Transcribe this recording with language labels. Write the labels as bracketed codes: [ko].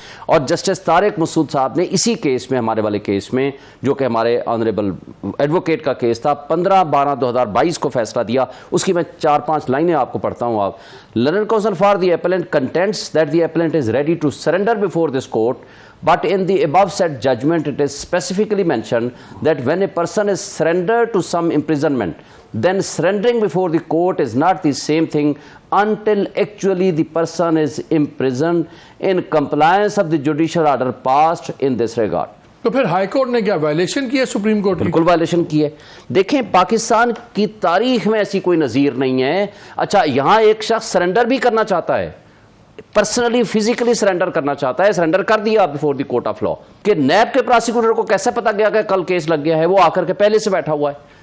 [ur] اور جسٹس طارق مسعود صاحب نے اسی کیس میں، ہمارے والے کیس میں جو کہ ہمارے آنریبل ایڈوکیٹ کا کیس تھا، 15/12/2022 کو فیصلہ دیا. اس کی میں 4-5 لائنیں آپ کو پڑھتا ہوں. [en] آپ learned counsel for the appellant contends that the appellant is ready to surrender before this court. But in the above said judgment, it is specifically mentioned that when a person is surrendered to some imprisonment, then surrendering before the court is not the same thing until actually the person is imprisoned in compliance of the judicial order passed in this regard. [ur] تو پھر high court نے کیا violation کی ہے supreme court کی؟ بالکل violation کی ہے. دیکھیں، پاکستان کی تاریخ میں ایسی کوئی نظیر نہیں ہے. اچھا، یہاں ایک شخص سرنڈر بھی کرنا چاہتا ہے، پرسنلی فزیکلی سرنڈر کرنا چاہتا ہے، سرنڈر کر دیا [en] Before the court of law. [ur] کہ نیب کے پراسیکیوٹر کو کیسے پتا گیا کہ کل کیس لگ گیا ہے؟ وہ آ کر کے پہلے سے بیٹھا ہوا ہے.